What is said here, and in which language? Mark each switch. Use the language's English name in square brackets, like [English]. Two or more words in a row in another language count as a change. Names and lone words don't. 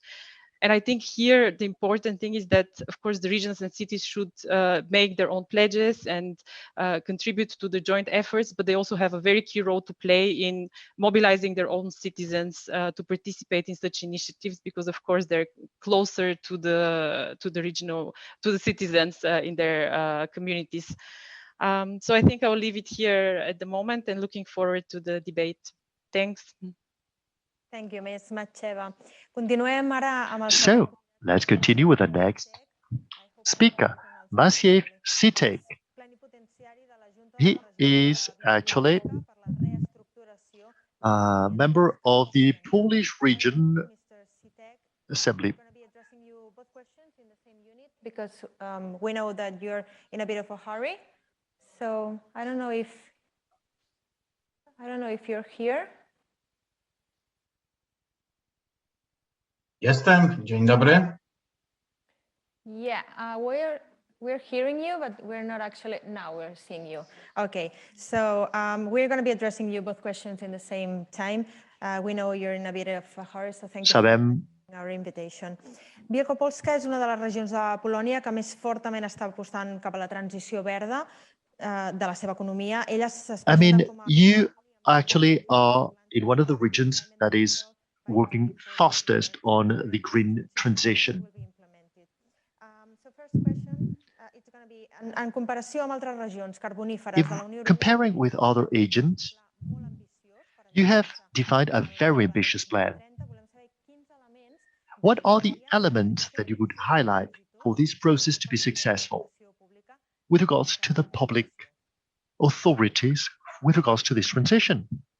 [English] And I think here the important thing is that, of course, the regions and cities should make their own pledges and contribute to the joint efforts, but they also have a very key role to play in mobilizing their own citizens to participate in such initiatives, because, of course, they're closer to the citizens in their communities. So I think I will leave it here at the moment and looking forward to the debate. Thanks. Thank you, Ms. [Catalan] Macheva. Continuem ara amb el... [English] So, let's continue with the next speaker, Maciej Sitek. He is actually a member of the Polish Region Assembly. Because we know that you're in a bit of a hurry. So I don't know if you're here. [Polish] Jestem. Dzień dobry. [English] Yeah, we're hearing you, but we're not actually, now we're seeing you. Okay, so we're going to be addressing you both questions in the same time. We know you're in a bit of a hurry, so thank you for our invitation. [Catalan] Wielkopolska és una de les regions de Polònia que més fortament està apostant cap a la transició verda de la seva economia. [English] I mean, you actually are in one of the regions that is working fastest on the green transition. So first question, it's going to be, [Catalan] en comparació amb altres regions carboníferes de la Unió Europea, [English] comparing with other agents, you have defined a very ambitious plan. What are the elements that you would highlight for this process to be successful with regards to the public authorities, with regards to this transition?